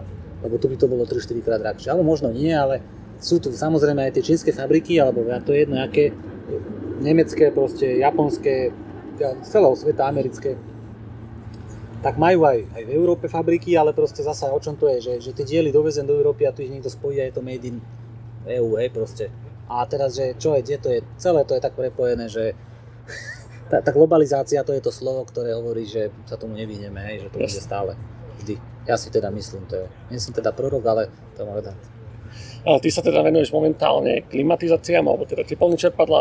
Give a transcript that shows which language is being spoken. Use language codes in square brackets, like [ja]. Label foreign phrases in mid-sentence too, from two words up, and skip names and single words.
[sk] Lebo tu by to bolo 3-4 krát drahšie. Ale možno nie, ale sú tu samozrejme aj tie čínske fabriky, alebo to je jedno, aké nemecké, proste japonské, z celého sveta, americké. Tak majú aj v Európe fabriky, ale proste zasa o čom to je, že tie diely dovezem do Európy a tu ich niekto spojí a je to [en] made in EU, [sk] proste. A teraz, že čo je, kde to je, celé to je tak prepojené, že tá globalizácia, to je to slovo, ktoré hovorí, že sa tomu nevyhneme, že to bude stále, vždy. Ja si teda myslím, nie som teda prorok, ale to môže dať. Ale ty sa teda venuješ momentálne klimatizáciám, alebo teda teplným čerpadlám.